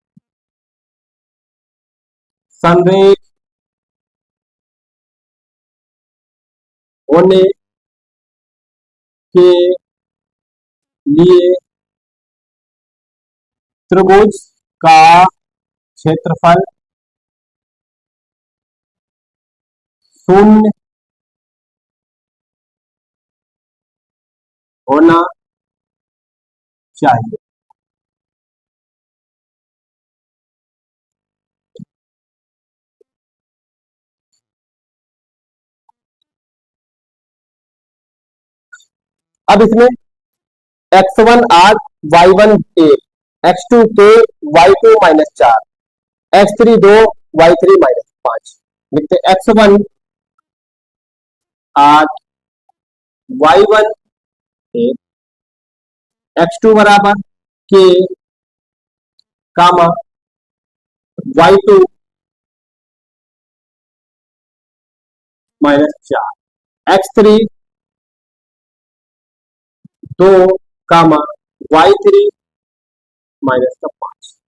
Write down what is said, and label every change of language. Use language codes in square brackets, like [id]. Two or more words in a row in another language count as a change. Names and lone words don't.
[hi] संरेख होने के लिए त्रिभुज का क्षेत्रफल 0 होना चाहिए। अब इसमें x1 8, y1 1, x2 k, y2 -4, x3 2, y3 -5। लिखते x1 8, y1 1, x2 बराबर k, y2 -4, x3 2, y3 -5।